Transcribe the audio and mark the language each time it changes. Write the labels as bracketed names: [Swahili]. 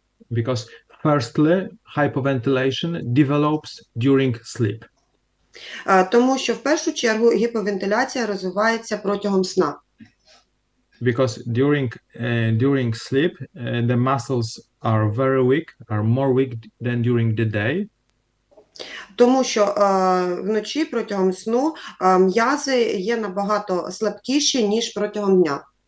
[English] Because firstly, hypoventilation develops during sleep. [Ukrainian] Тому що в першу чергу гіповентиляція розвивається протягом сна. [English] Because during sleep, the muscles are very weak, are more weak than during the day. [Ukrainian] Тому що вночі протягом сну м'язи є набагато слабкіші, ніж протягом дня.